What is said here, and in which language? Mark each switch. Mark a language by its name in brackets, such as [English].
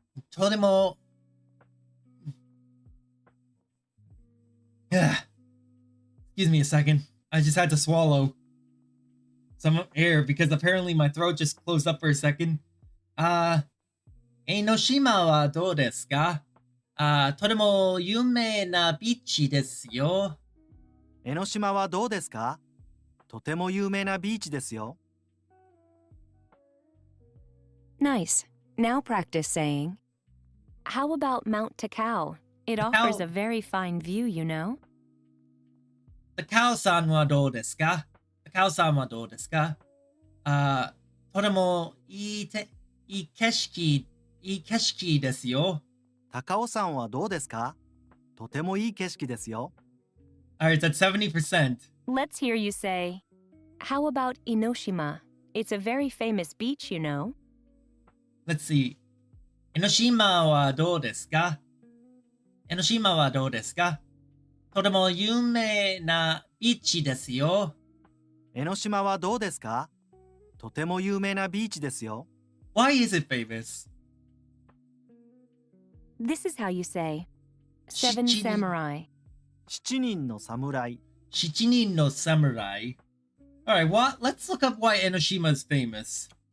[Japanese] とても。 [English] Excuse me a second. I just had to swallow some air because apparently my throat just closed up for a second. [Japanese] 江ノ島はどうですか？とても有名なビーチですよ。江ノ島はどうですかとても有名なビーチですよ [English] Nice. Now practice saying, how about Mount Takao? It Takao. offers a very fine view, you know. [Japanese] 高尾さんはどうですか？高尾さんはどうですか？とてもいい景色ですよ。高尾山はどうですかとてもいい景色ですよ [English] Alright, that's 70%. Let's hear you say, how about Enoshima? It's a very famous beach, you know. Let's see. [Japanese] 江ノ島はどうですか？江ノ島はどうですか？とても有名なビーチですよ。江ノ島はどうですかとても有名なビーチですよ [English] Why is it famous? This is how you say, Seven [Japanese] Shichini. [English] Samurai. [Japanese] 7人の侍 Shichinin no Samurai. [English] Alright, what? Let's look up why Enoshima is famous.